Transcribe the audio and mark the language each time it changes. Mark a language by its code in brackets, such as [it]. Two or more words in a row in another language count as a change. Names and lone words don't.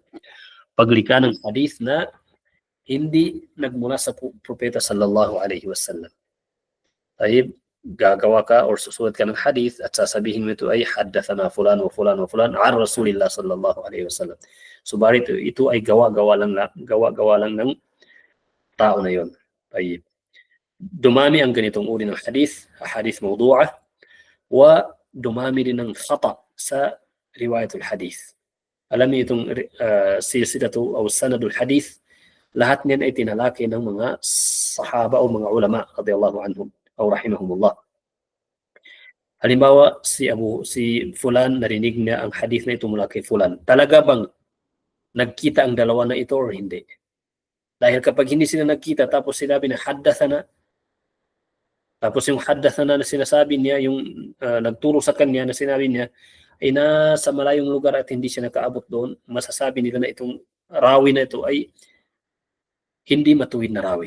[tl] Paglika ng hadith na hindi nagmula sa propeta [ar] صلى الله عليه وسلم. [tl] Tayyib, gagawa ka or susulat ka ng hadith at sasabihin mo ito ay [ar] حدثنا فلان وفلان وفلان عن رسول الله صلى الله عليه وسلم. [tl] Subalit ito ay gawa-gawa lang ng tao na yon. Tayyib. Dumami ang ganitong uri ng [ar] حديث موضوعة, [tl] wa dumami din ng khata sa [ar] رواية الحديث. [tl] Alam niyo itong silsilatu o [ar] سند الحديث, [tl] lahat niyan ay tinalaki ng mga sahaba o mga ulama [ar] رضي الله عنهم [tl] o rahimahumullah. Halimbawa, si fulan narinig niya ang hadith na ito mula kay fulan. Talaga bang nagkita ang dalawa na ito or hindi? Dahil kapag hindi sila nagkita tapos sinabi na haddathana, tapos yung haddathana na sinasabi niya, yung nagturo sa kanya na sinabi niya ay nasa malayong lugar at hindi siya nakaabot doon, masasabi nila na itong rawi na ito ay hindi matuwid na rawi.